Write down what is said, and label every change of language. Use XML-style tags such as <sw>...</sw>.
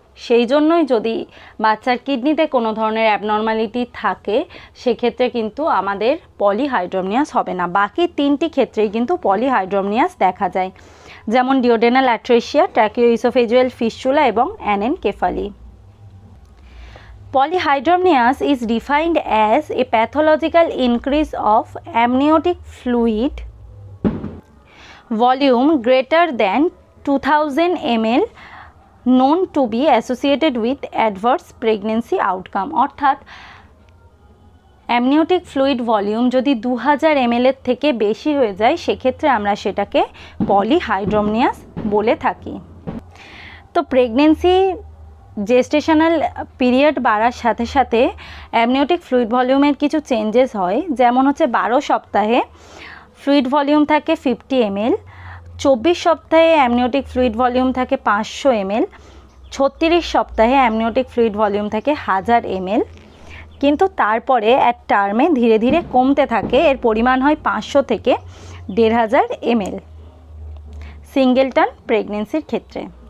<bn>সেই জন্যই যদি বাচ্চার কিডনিতে কোনো ধরনের অ্যাবনর্মালিটি থাকে সেক্ষেত্রে কিন্তু আমাদের পলিহাইড্রোমনিয়াস হবে না। বাকি তিনটি ক্ষেত্রেই কিন্তু পলিহাইড্রোমনিয়াস দেখা যায়, যেমন ডিওডেনাল অ্যাট্রেসিয়া, ট্র্যাকিওইসোফেজুয়াল ফিস্চুলা এবং অ্যানেনকেফালি।</bn> <en>Polyhydramnios is defined as a pathological increase of amniotic fluid volume greater than 2000 ml known to be associated with adverse pregnancy outcome।</en> <bn>অর্থাৎ অ্যামনিওটিক ফ্লুইড ভলিউম যদি 2000 ml এর থেকে বেশি হয়ে যায় সেক্ষেত্রে আমরা সেটাকে পলিহাইড্রোমনিয়াস বলে থাকি। তো প্রেগনেন্সি জেস্টেশনাল পিরিয়ড বাড়ার সাথে সাথে অ্যামনিওটিক ফ্লুইড ভলিউমের কিছু চেঞ্জেস হয়, যেমন হচ্ছে 12 সপ্তাহে ফ্লুইড ভলিউম থাকে 50 ml, 24 সপ্তাহে অ্যামনিওটিক ফ্লুইড ভলিউম থাকে 500 ml, 36 সপ্তাহে অ্যামনিওটিক ফ্লুইড ভলিউম থাকে 1000 ml, কিন্তু তারপরে এক টার্মে ধীরে ধীরে কমতে থাকে, এর পরিমাণ হয় 500 থেকে 1500 ml সিঙ্গেলটন প্রেগনেন্সির ক্ষেত্রে।</bn>